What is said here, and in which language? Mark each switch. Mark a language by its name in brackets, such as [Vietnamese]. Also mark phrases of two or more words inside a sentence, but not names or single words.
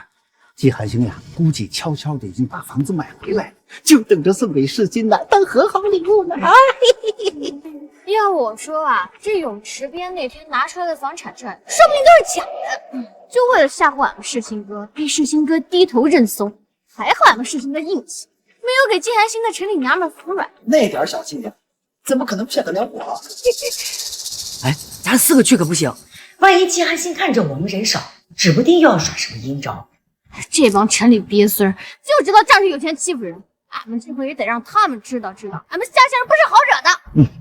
[Chinese] 季寒星呀，估計悄悄的已經把房子買回來，就等着送給世新來當和好禮物呢。要我說啊，這泳池邊那天拿出來的房產證，說不定都是假的。就為了嚇唬俺們世新哥，逼世新哥低頭認慫。還好俺們世新哥硬氣，沒有給季寒星的城裡娘們服軟。那點小伎倆，怎麼可能騙得了我？哎，咱4個去可不行，萬一季寒星看着我們人少，指不定又要耍什麼陰招。這幫城裡鱉孫就知道仗着有錢欺負人，俺們這回也得讓他們知道，俺們鄉下人不是好惹的。